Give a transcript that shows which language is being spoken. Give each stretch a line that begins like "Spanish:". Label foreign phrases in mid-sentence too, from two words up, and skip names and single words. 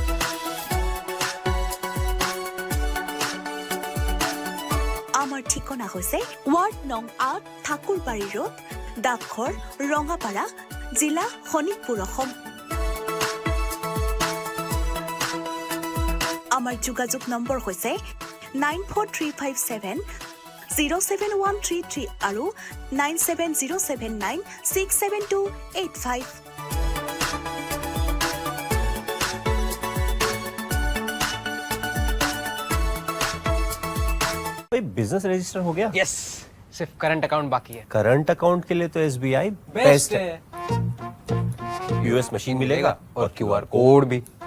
Assamese: আমাৰ ঠিকনা হৈছে
English: ward no
Assamese: ৮ ঠাকুৰবাৰী ৰোড ডাকঘৰ ৰঙাপাৰা জিলা শোণিতপুৰ অসম আমাৰ যোগাযোগ নম্বৰ হৈছে 9435707133 আৰু 9707967285
English: business register
Hindi: हो गया? यस सिर्फ
English: current account
Hindi: बाकी है।
English: current account
Hindi: के लिए तो SBI बेस्ट है। US मशीन मिलेगा और
English: QR code
Hindi: भी।